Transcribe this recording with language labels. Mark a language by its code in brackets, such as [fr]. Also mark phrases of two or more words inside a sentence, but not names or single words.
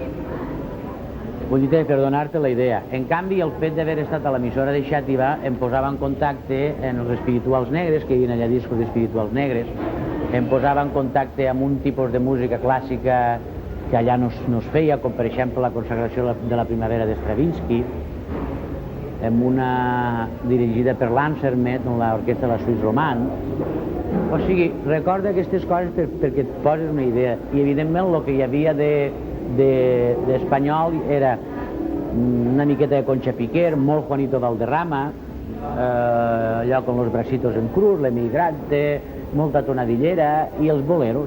[ca] Vull dir, per donar-te la idea. En canvi, el fet d'haver estat a l'emissora de Xàtiva em posava en contacte amb els espirituals negres, que hi havia allà discos d'espirituals negres, em posava en contacte amb un tipus de música clàssica que allà no es feia, com per exemple la consagració de la primavera de Stravinsky, amb una dirigida per l'Ansermet, amb l'orquestra de la Suisse Romand. O sigui, recorda aquestes coses perquè et poses una idea. I evidentment el que hi havia d'espanyol era una miqueta de Concha Piquer, molt Juanito Valderrama, allò [es] con los bracitos en cruz, [ca] l'Emigrante, molta tonadillera, i els boleros.